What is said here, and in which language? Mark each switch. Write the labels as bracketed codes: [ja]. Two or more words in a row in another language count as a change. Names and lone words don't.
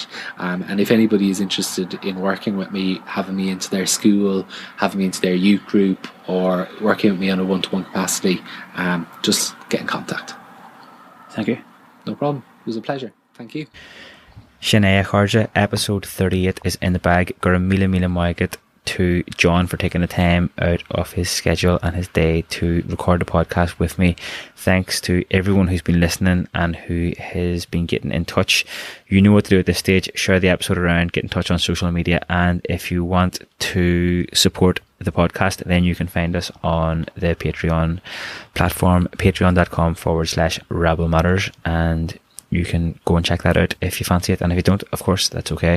[en] And if anybody is interested in working with me, having me into their school, having me into their youth group, or working with me on a one-to-one capacity, just get in contact. Thank you. No problem. It was a pleasure. Thank you. Sinead Kharja, episode 38 is in the bag. [ga] Gur mille maigad [en] to John for taking the time out of his schedule and his day to record the podcast with me. Thanks to everyone who's been listening and who has been getting in touch. You know what to do at this stage. Share the episode around, get in touch on social media, and if you want to support the podcast, then you can find us on the Patreon platform, patreon.com/Rebel Matters, and you can go and check that out if you fancy it, and if you don't, of course, that's okay.